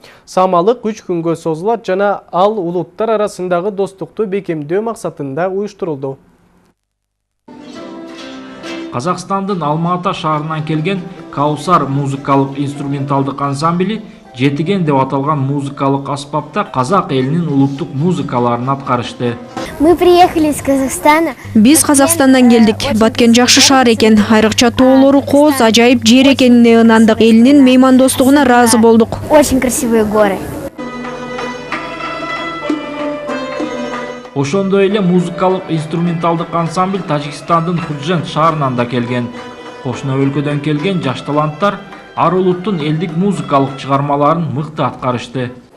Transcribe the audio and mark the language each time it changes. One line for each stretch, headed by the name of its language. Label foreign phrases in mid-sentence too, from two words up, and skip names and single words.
Kyrgyz: Самалык 3 күнгө созулат жана ал улуттар арасындагы достукту бекемдөө максатында уюштурулду. Казакстандын Алма-Ата шаарынан келген Каусар музыкалык инструменталдык ансамбли жетиген деп аталган музыкалык аспапта казак элинин улуттук музыкаларын аткарышты.
Russian: Мы приехали из Казахстана.
Kyrgyz: Биз Казакстандан келдик. Баткен жакшы шаар экен. Айрыкча тоолору кооз, ажайып жер экенине ынандык. Элинин меймандостугуна ыраазы болдук.
Russian: Очень красивые горы.
Kyrgyz: Ошондой эле музыкалык инструменталдык ансамбль Тажикстандын Худжент шаарынан да келген. Кошуна өлкөдөн келген жаш таланттар ар улуттун элдик музыкалык чыгармаларын мыкты аткарышты.